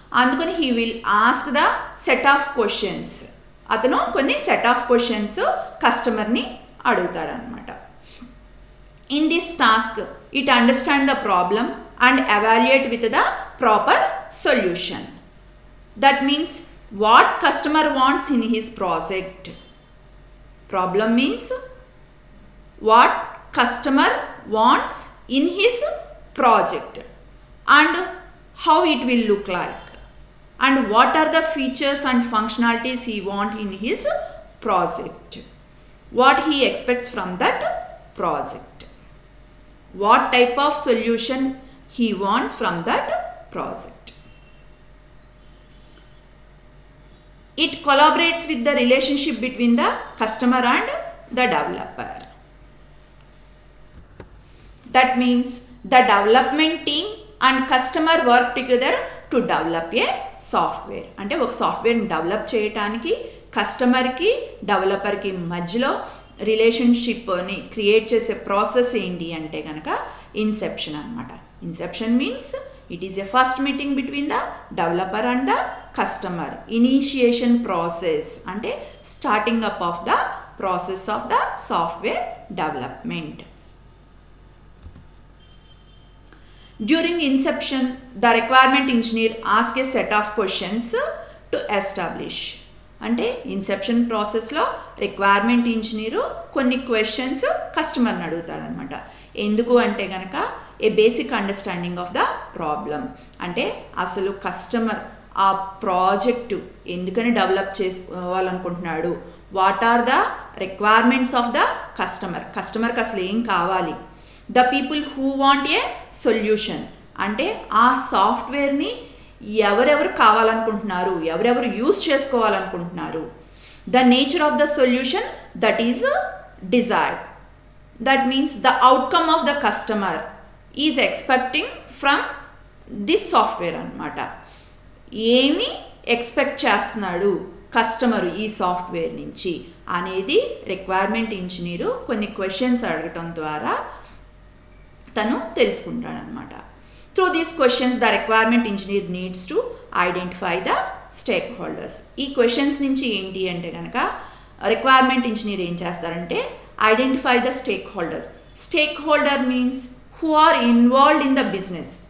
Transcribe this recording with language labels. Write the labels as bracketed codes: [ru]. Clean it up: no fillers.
[te] అందుకని [en] He will ask the set of questions. [te] అతను కొన్ని సెట్ ఆఫ్ క్వశ్చన్స్ కస్టమర్ని అడుగుతాడనమాట. [en] In this task it understand the problem and evaluate with the proper solution. That means what customer wants in his project. Problem means what customer wants in his project and how it will look like and what are the features and functionalities he wants in his project, what he expects from that project, what type of solution he wants from that project. It collaborates with the relationship between the customer and the developer. That means the development team and customer work together to develop a software. [te] అంటే ఒక సాఫ్ట్వేర్ని develop చేయడానికి కస్టమర్కి డెవలపర్కి మధ్యలో రిలేషన్షిప్ని create చేసే process ఏంటి అంటే కనుక ఇన్సెప్షన్ అనమాట. [en] Inception means it is a first meeting between the developer and the customer. Initiation process అంటే starting up of the process of the software development. During inception, the requirement engineer asks a set of questions to establish. [te] అంటే Inception ప్రాసెస్లో requirement engineer కొన్ని questions కస్టమర్ని అడుగుతారనమాట. ఎందుకు అంటే కనుక [en] A basic understanding of the problem. [te] అంటే అసలు కస్టమర్ ఆ ప్రాజెక్టు ఎందుకని develop చేసుకోవాలనుకుంటున్నాడు, [en] what are the requirements of the కస్టమర్కి [te] అసలు ఏం కావాలి, [en] the people who want a solution [te] అంటే ఆ సాఫ్ట్వేర్ని ఎవరెవరు కావాలనుకుంటున్నారు, ఎవరెవరు use చేసుకోవాలనుకుంటున్నారు, [en] The nature of the solution that is desired. That means the outcome of the customer is expecting from this software అనమాట. [te] ఏమి ఎక్స్పెక్ట్ చేస్తున్నాడు కస్టమరు ఈ సాఫ్ట్వేర్ నుంచి అనేది రిక్వైర్మెంట్ ఇంజనీరు కొన్ని క్వశ్చన్స్ అడగటం ద్వారా తను తెలుసుకుంటాడనమాట. [en] Through these questions, the requirement engineer needs to identify the stakeholders. [te] ఈ క్వశ్చన్స్ నుంచి ఏంటి అంటే కనుక రిక్వైర్మెంట్ ఇంజనీర్ ఏం చేస్తారంటే [en] Identify the stakeholder. Stakeholder means who are involved in the business.